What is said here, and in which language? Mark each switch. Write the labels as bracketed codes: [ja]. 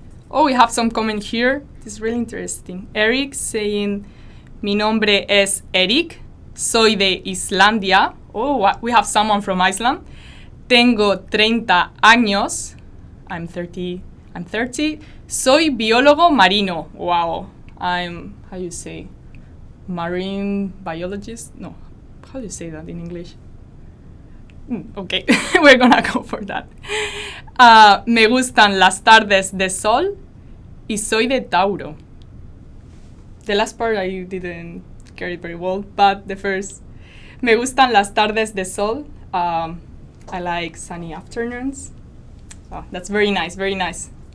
[en] Oh, we have some comment here. This is really interesting. Eric saying, [es] mi nombre es Eric, soy de Islandia. [en] Oh, we have someone from Iceland. [es] Tengo 30 años. [en] I'm 30. [es] Soy biólogo marino. [en] Wow. I'm, how do you say, marine biologist? No, how do you say that in English? Okay, we're gonna go for that. [es] Me gustan las tardes de sol y soy de Tauro. [en] The last part I didn't get it very well, but the first, [es] me gustan las tardes de sol. [en] I like sunny afternoons. Oh, that's very nice, very nice.